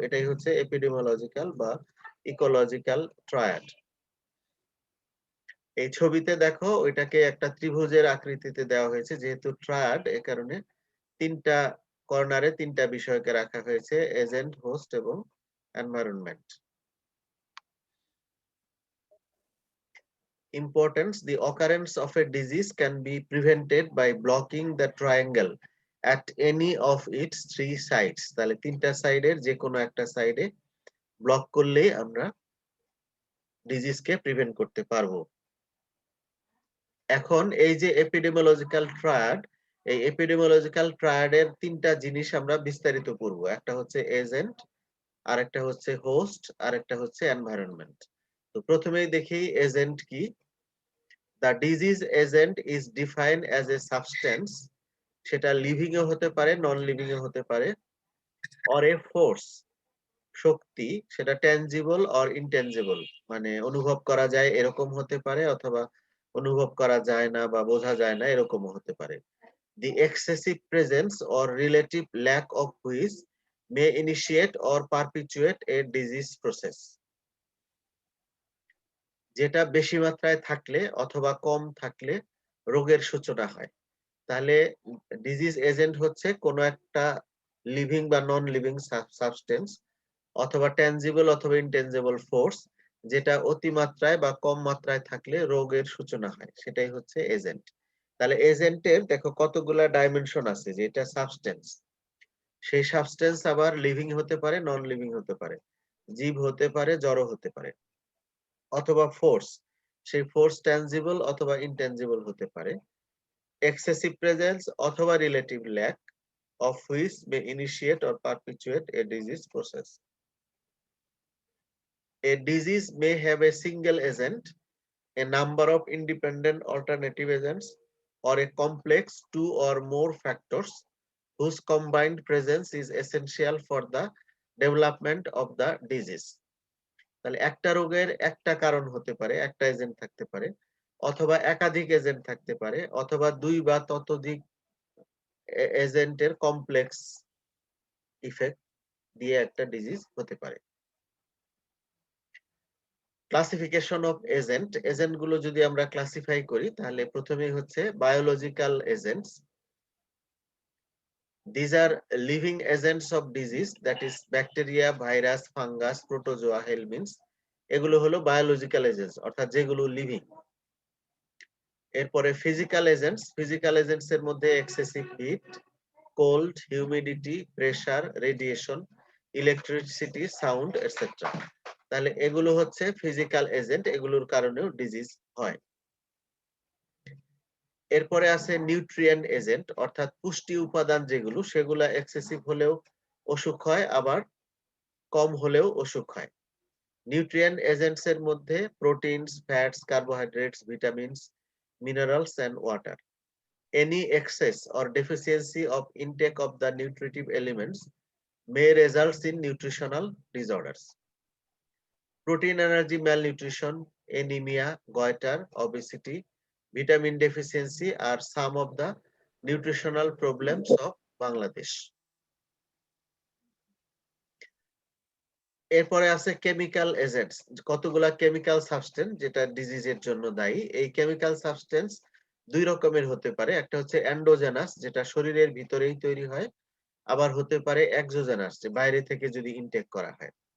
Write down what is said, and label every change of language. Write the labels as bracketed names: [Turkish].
[Bangla] এটাই হচ্ছে এপিডেমিওলজিক্যাল বা ইকোলজিক্যাল ট্রায়াড। এই ছবিতে দেখো, ওইটাকে একটা ত্রিভুজের আকৃতিতে দেওয়া হয়েছে, যেহেতু ট্রায়াড এ কারণে তিনটা কর্নারে তিনটা বিষয়কে রাখা হয়েছে: এজেন্ট, হোস্ট এবং environment. [English] Importance: the occurrence of a disease can be prevented by blocking the triangle at any of its three sides. [Bangla] তাহলে তিনটা সাইডের যে কোনো একটা সাইডে ব্লক করলেই আমরা ডিজিজকে প্রিভেন্ট করতে পারবো। এখন এই যে এপিডেমিওলজিক্যাল ট্রায়াড, এই এপিডেমিওলজিক্যাল ট্রায়াডের তিনটা জিনিস আমরা বিস্তারিত পড়ব। একটা হচ্ছে এজেন্ট, আরেকটা হচ্ছে হোস্ট, আরেকটা হচ্ছে এনভায়রনমেন্ট। তো প্রথমেই দেখি এজেন্ট কি। [English] The disease agent is defined as a substance, [Bangla] সেটা লিভিং এ হতে পারে, নন লিভিং এ হতে পারে, [English] or a force, [Bangla] শক্তি, সেটা ট্যানজিবল অর ইনট্যানজিবল, মানে অনুভব করা যায় এরকম হতে পারে, অথবা অনুভব করা যায় না বা বোঝা যায় না এরকমও হতে পারে। [English] The excessive presence or relative lack of which may initiate or perpetuate a disease process. [Bangla] যেটা বেশি মাত্রায় থাকলে অথবা কম থাকলে রোগের সূচনা হয়। তাহলে ডিজিজ এজেন্ট হচ্ছে কোনো একটা লিভিং বা নন লিভিং সাবস্টেন্স, অথবা ট্যানজিবল অথবা ইনট্যানজিবল ফোর্স, যেটা অতিমাত্রায় বা কম মাত্রায় থাকলে রোগের সূচনা হয়, সেটাই হচ্ছে এজেন্ট। তাহলে এজেন্টের দেখো কতগুলা ডাইমেনশন আছে, যে এটা সাবস্টেন্স, সেই সাবস্টেন্স আবার লিভিং হতে পারে, নন লিভিং হতে পারে, জীব হতে পারে, জড় হতে পারে, অথবা ফোর্স, সেই ফোর্স ট্যানজিবল অথবা ইনট্যানজিবল হতে পারে। [English] Excessive presence অথবা relative lack of which may initiate or perpetuate a disease process. A disease may have a single agent, a number of independent alternative agents, or a complex two or more factors whose combined presence is essential for the development of the disease. [Bangla] তাহলে একটা রোগের একটা কারণ হতে পারে, একটা agent থাকতে পারে, অথবা একাধিক এজেন্ট থাকতে পারে, অথবা দুই বা ততোধিক এজেন্টের কমপ্লেক্স ইফেক্ট দিয়ে একটা ডিজিজ হতে পারে। ক্লাসিফিকেশন অফ এজেন্ট, এজেন্ট গুলো যদি আমরা ক্লাসিফাই করি তাহলে প্রথমেই হচ্ছে biological agents. [English] These are living agents of disease, that is bacteria, virus, fungus, protozoa, helminths. [Bangla] এগুলো হলো বায়োলজিক্যাল এজেন্টস, অর্থাৎ যেগুলো লিভিং। এরপরে ফিজিক্যাল এজেন্টস, ফিজিক্যাল এজেন্টস এর মধ্যে excessive hit, cold, humidity, pressure, radiation, electricity, sound etcetera. তাহলে এগুলো হচ্ছে ফিজিক্যাল এজেন্ট, এগুলোর কারণেও ডিজিজ হয়। এরপরে আছে নিউট্রিয়েন্ট এজেন্ট, অর্থাৎ পুষ্টি উপাদান যেগুলো, সেগুলো এক্সেসিভ হলেও অসুখ হয়, আবার কম হলেও অসুখ হয়। [English] Nutrient agents এর মধ্যে proteins, fats, carbohydrates, vitamins, minerals and water. Any excess or deficiency of intake of the nutritive elements may result in nutritional disorders. Protein energy malnutrition, anemia, goiter, obesity, vitamin deficiency are some of the nutritional problems of Bangladesh. [Bangla] এরপরে আছে chemical agents, কতগুলা chemical substance যেটা ডিজিজের জন্য দায়ী। এই chemical substance দুই রকমের হতে পারে, একটা হচ্ছে এন্ডোজেনাস, যেটা শরীরের ভিতরেই তৈরি হয়, আবার হতে পারে এক্সোজেনাস, যে বাইরে থেকে যদি ইনটেক করা হয়।